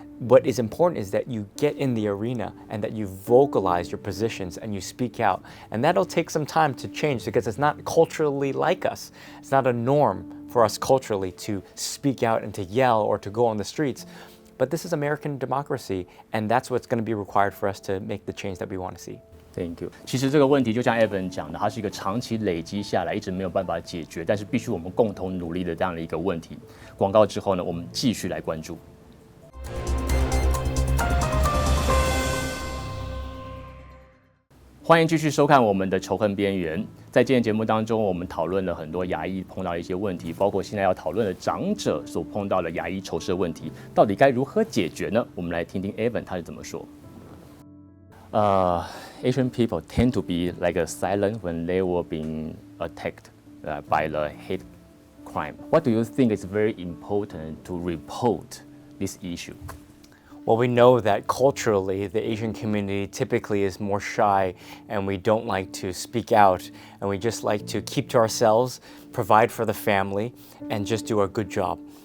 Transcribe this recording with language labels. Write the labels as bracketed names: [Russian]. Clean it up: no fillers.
[English] What is important is that you get in the arena and that you vocalize your positions and you speak out. And that'll take some time to change because it's not culturally like us. It's not a norm for us culturally to speak out and to yell or to go on the streets. But this is American democracy, and that's what's going to be required for us to make the change that we want to see. Thank you. [Chinese] 其实这个问题就像 Evan 讲的，它是一个长期累积下来，一直没有办法解决，但是必须我们共同努力的这样的一个问题。广告之后呢，我们继续来关注。欢迎继续收看我们的仇恨边缘。在今天节目当中，我们讨论了很多亚裔碰到的一些问题，包括现在要讨论的长者所碰到的亚裔仇视的问题，到底该如何解决呢？我们来听听 Evan 他是怎么说。 [English] Asian people tend to be like a silent when they were being attacked by the hate crime. What do you think is very important to report this issue? Well, we know that culturally, the Asian community typically is more shy and we don't like to speak out and we just like to keep to ourselves, provide for the family, and just do a good job.